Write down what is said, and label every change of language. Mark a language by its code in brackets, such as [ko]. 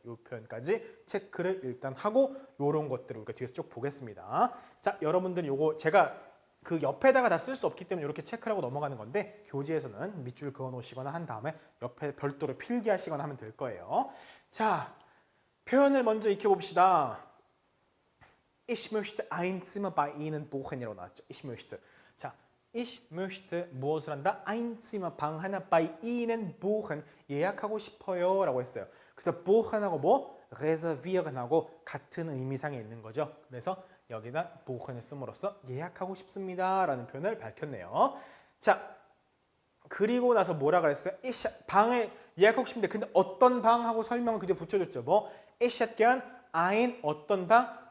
[ko] 이 표현까지 체크를 일단 하고 요런 것들을 우리가 뒤에서 쭉 보겠습니다. 자, 여러분들 요거 제가 그 옆에다가 다 쓸 수 없기 때문에 이렇게 체크를 하고 넘어가는 건데 교재에서는 밑줄 그어 놓으시거나 한 다음에 옆에 별도로 필기하시거나 하면 될 거예요. 자, 표현을 먼저 익혀봅시다. [de] Ich möchte ein Zimmer bei Ihnen buchen [ko] 이라고 나왔죠. [de] Ich möchte. [ko] 자, ich möchte 무엇을 한다? ein Zimmer 방 하나 [de] bei Ihnen buchen [ko] 예약하고 싶어요 라고 했어요. 그래서 buchen하고 뭐? reservieren하고 같은 의미상에 있는 거죠. 그래서 여기다 buchen을 씀으로써 예약하고 싶습니다 라는 표현을 밝혔네요. 자, 그리고 나서 뭐라 그랬어요? 방에 예약하고 싶은데 근데 어떤 방 하고 설명을 그저 붙여줬죠. 뭐? [de] Ich hätte gern ein [ko] 어떤 방?